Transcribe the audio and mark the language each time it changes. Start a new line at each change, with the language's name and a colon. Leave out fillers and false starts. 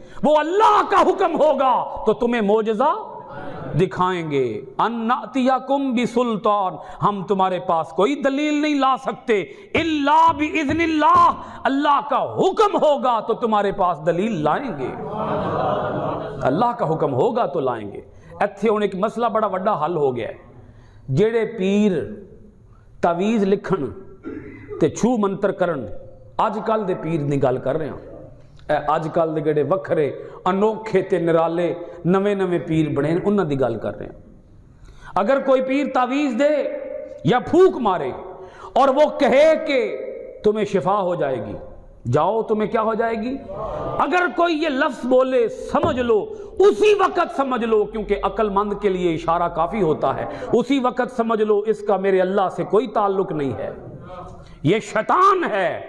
Hindi: वो अल्लाह का हुक्म होगा तो तुम्हें मोजज़ा दिखाएंगे।
Arabic: अन्नातियाकुम बिसुल्तान,
Hindi: हम तुम्हारे पास कोई दलील नहीं ला सकते,
Arabic: इल्ला बिइज़्निल्लाह,
Hindi: अल्लाह का हुक्म होगा तो तुम्हारे पास दलील लाएंगे, अल्लाह का हुक्म होगा तो लाएंगे।
Punjabi: ਇੱਥੇ ਹੁਣ ਇੱਕ ਮਸਲਾ ਬੜਾ ਵੱਡਾ ਹੱਲ ਹੋ ਗਿਆ ਹੈ। ਜਿਹੜੇ ਪੀਰ ਤਾਵੀਜ਼ ਲਿਖਣ ਤੇ ਛੂ ਮੰਤਰ ਕਰਨ, ਅੱਜ ਕੱਲ ਦੇ ਪੀਰ ਦੀ ਗੱਲ ਕਰ ਰਹੇ ਹਾਂ, ਅੱਜ ਕੱਲ ਦੇ ਜਿਹੜੇ ਵੱਖਰੇ ਅਨੋਖੇ ਤੇ ਨਿਰਾਲੇ ਨਵੇਂ ਪੀਰ ਬਣੇ ਨੇ, ਉਹਨਾਂ ਦੀ ਗੱਲ ਕਰ ਰਹੇ ਹਾਂ। ਅਗਰ ਕੋਈ ਪੀਰ ਤਾਵੀਜ਼
Hindi: दे या फूक मारे और वो कहे कि तुम्हें शिफा हो जाएगी, जाओ तुम्हें क्या हो जाएगी, अगर कोई ये लफ्ज बोले समझ लो, उसी वक्त समझ लो, क्योंकि अक्लमंद के लिए इशारा काफी होता है, उसी वक्त समझ लो इसका मेरे अल्लाह से कोई ताल्लुक नहीं है, ये शैतान है।